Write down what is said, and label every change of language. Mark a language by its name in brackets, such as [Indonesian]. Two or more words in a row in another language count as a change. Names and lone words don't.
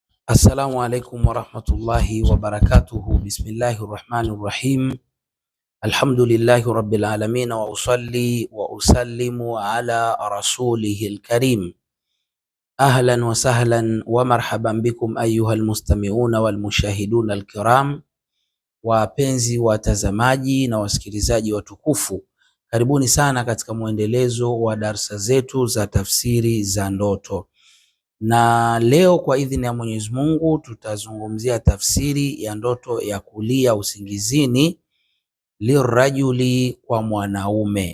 [Arabic] السلام عليكم ورحمة الله وبركاته بسم الله الرحمن الرحيم. الحمد لله رب العالمين وأصلي وأسلم على رسوله الكريم. أهلا وسهلا ومرحبا بكم أيها المستمعون والمشاهدون الكرام. [Swahili] Wapenzi watazamaji na wasikilizaji watukufu, karibuni sana katika mwendelezo wa darsa zetu za tafsiri za ndoto. Na leo kwa idhini ya Mwenyezi Mungu tutazungumzia tafsiri ya ndoto ya kulia usingizini lirajuli, kwa mwanaume.